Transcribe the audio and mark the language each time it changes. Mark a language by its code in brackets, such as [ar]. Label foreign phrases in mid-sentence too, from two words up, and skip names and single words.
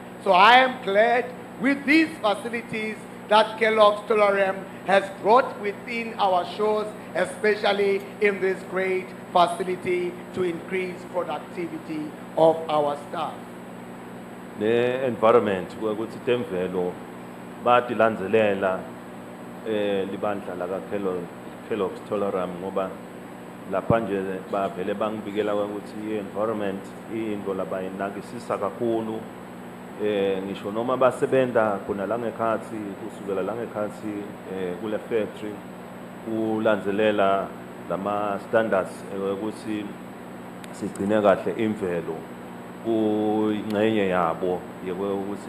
[en] So I am glad with these facilities that Kellogg's Tolaram has brought within our shores, especially in this great facility to increase productivity of our staff. [ss] Ne-environment ukuthi temvelo batilandzelela libandla laka Kellogg's Tolaram ngoba lapha nje bavele bangibikela ukuthi i-environment into labayinakisisa kakhulu ngisho noma basebenza khona la ngekhathi kusukela la ngekhathi kule factory ulandzelela lama standards ukuthi sigcine kahle imvelo kuyingxenye yabo ukuthi